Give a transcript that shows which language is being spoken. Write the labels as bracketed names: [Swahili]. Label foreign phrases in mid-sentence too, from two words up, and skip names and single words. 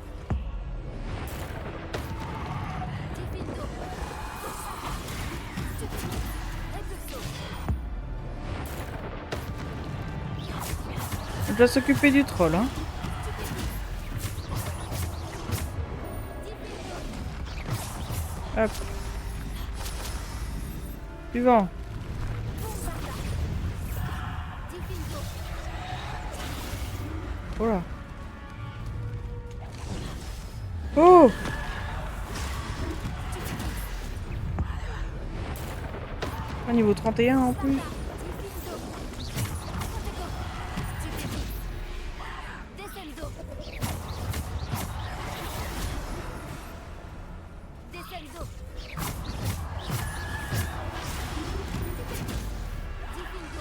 [French] Diffindo. Repulso. On doit s'occuper du troll, hein. Hop. Suivant. Oh là. Oh! Ah, niveau 31 en plus. Descendo. Descendo. Diffindo.